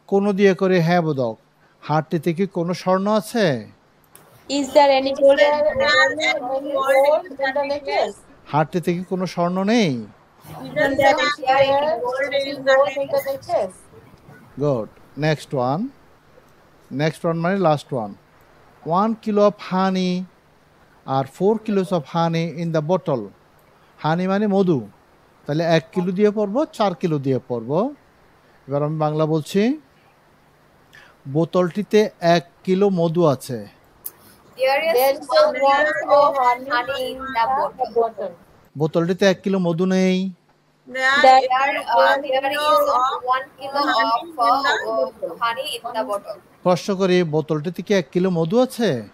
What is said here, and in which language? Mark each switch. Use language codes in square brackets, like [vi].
[bn] কোন দিয়ে করে হ্যাঁ বোধক। হারটিতে কি কোনো স্বর্ণ আছে? [en] Is there any gold There any gold in the necklace. [bn] হারটিতে কি কোনো স্বর্ণ নেই? [en] Isn't there any gold in the necklace? [bn] Good. [en] next one [bn] মানে [en] Last one. 1 kilo of honey আর 4 kilos of honey in the bottle. [bn] হানি মানে মধু, তাহলে 1 kilo দিয়ে পড়বো, 4 kilo দিয়ে পড়বো। এবার আমি বাংলা বলছি, বোতলটিতে 1 কিলো মধু আছে। [en] There is 1 kilo of honey in the bottle. [bn] বোতলটিতে 1 kilo মধু নেই। [en] There is 1 kilo of honey in the bottle. [bn] প্রশ্ন করি, বোতলটিতে কি 1 কিলো মধু আছে?